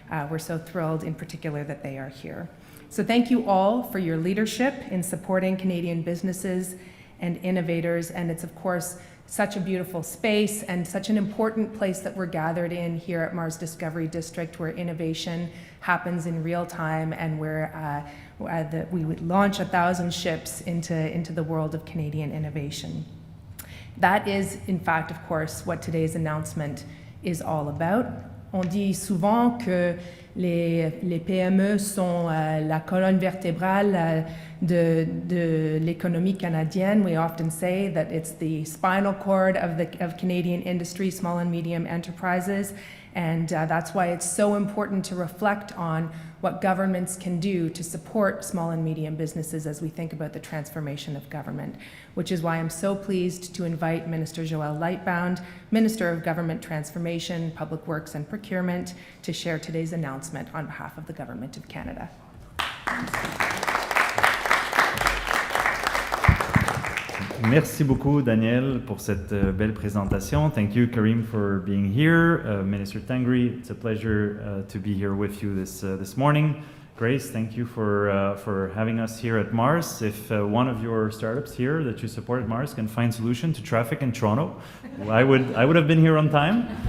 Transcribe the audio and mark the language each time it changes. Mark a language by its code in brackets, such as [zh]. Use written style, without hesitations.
[en] We're so thrilled in particular that they are here. So thank you all for your leadership in supporting Canadian businesses and innovators, and it's of course such a beautiful space and such an important place that we're gathered in here at Mars Discovery District, where innovation happens in real time and where we would launch 1,000 ships into the world of Canadian innovation. That is, in fact, of course, what today's announcement is all about. [fr] On dit souvent que les PME sont la colonne vertébrale de l'économie canadienne. [en] We often say that it's the spinal cord of Canadian industry, small and medium enterprises, and that's why it's so important to reflect on what governments can do to support small and medium businesses as we think about the transformation of government, which is why I'm so pleased to invite Minister Joël Lightbound, Minister of Government Transformation, Public Works and Procurement, to share today's announcement on behalf of the Government of Canada. [fr] Merci beaucoup, Danielle, pour cette belle présentation. [en] Thank you, Karim, for being here. Minister Tangri, it's a pleasure to be here with you this morning. Grace, thank you for having us here at Mars. If one of your startups here that you support at Mars can find solution to traffic in Toronto, I would have been here on time.